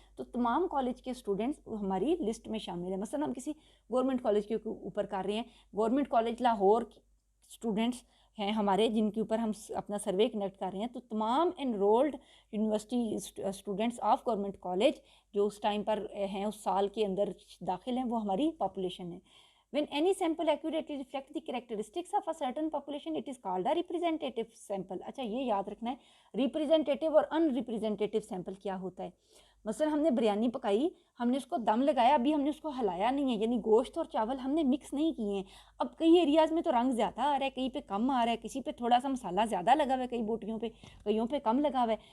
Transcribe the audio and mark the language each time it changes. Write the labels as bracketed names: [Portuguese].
[Urdu] تو تمام کالج کے اسٹوڈنٹس ہماری لسٹ میں شامل ہیں. مثلا ہم کسی گورنمنٹ کالج کے اوپر کر رہے ہیں، گورنمنٹ کالج لاہور اسٹوڈنٹس ہیں ہمارے جن کے اوپر ہم اپنا سروے کنڈکٹ کر رہے ہیں، تو تمام enrolled university students of government college جو اس ٹائم پر ہیں، اس سال کے اندر داخل ہیں، وہ ہماری پاپولیشن ہے. [English] When any sample accurately reflects the characteristics of a certain population, it is called a representative sample. [Urdu] اچھا یہ یاد رکھنا ہے ریپریزنٹیٹیو اور ان ریپریزنٹیٹیو سیمپل کیا ہوتا ہے. مثلا ہم نے بریانی پکائی، ہم نے اس کو دم لگایا، ابھی ہم نے اس کو ہلایا نہیں ہے، یعنی گوشت اور چاول ہم نے مکس نہیں کیے ہیں. اب کئی ایریاز میں تو رنگ زیادہ آ رہا ہے، کہیں پہ کم آ رہا ہے، کسی پہ تھوڑا سا مسالہ زیادہ لگا ہوا ہے، کئی بوٹیوں پہ، کئیوں پہ کم لگا ہوا ہے.